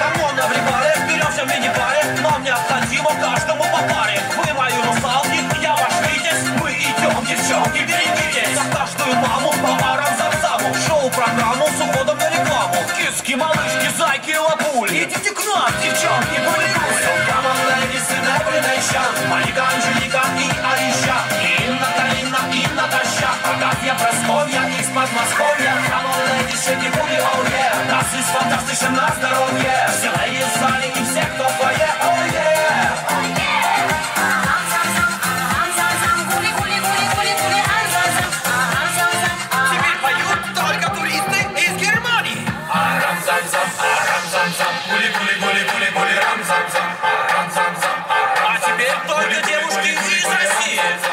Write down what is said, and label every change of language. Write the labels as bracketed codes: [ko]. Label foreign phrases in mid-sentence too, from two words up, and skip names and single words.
[ru] Кому на врибаре, беремся в мини-баре. Нам необходимо каждому по паре. Вы мои русалки, я ваш витязь. Мы идем, девчонки, берегитесь. За каждую маму по арам-зам-заму. Шоу-программу с уходом на рекламу. Киски, малышки, зайки, лапули. Идите к нам, девчонки, гули-гули. [en] So come on, ladies, in every nation. [ru] Марика, Анжелика и Аиша. И Инна, Карина, и Наташа. Агафья, Прасковья из Подмосковья. [en] Come on, ladies, shake it, booty, oh yeah. [de] Das ist [ru] фантастично на здоровье. Все леди в зале и все, кто в фойе, [en] oh yeah. [ru] Теперь поют только туристы из Германии. Арам-зам-зам, арам-зам-зам. Гули-гули-гули-гули-гули, рам-зам-зам, арам-зам-зам. А теперь только девушки из России.